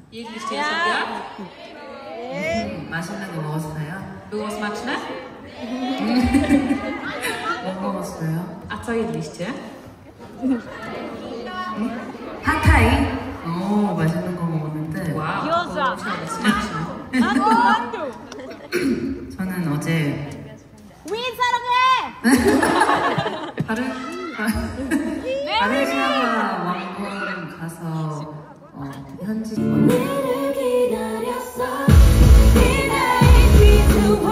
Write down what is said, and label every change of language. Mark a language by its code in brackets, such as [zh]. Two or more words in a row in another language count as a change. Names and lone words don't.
[ko] 맛있는 거 먹었어요? [pl] Było smaczne? [ko] 뭐 먹었어요? [pl] A co jedliście? [ko] 핫타이? 오, 맛있는 거 먹었는데 [pl] Wow, to smaczne. [ko] 저는 어제 Win, 사랑해! 바르샤바 왕궁 가서 현지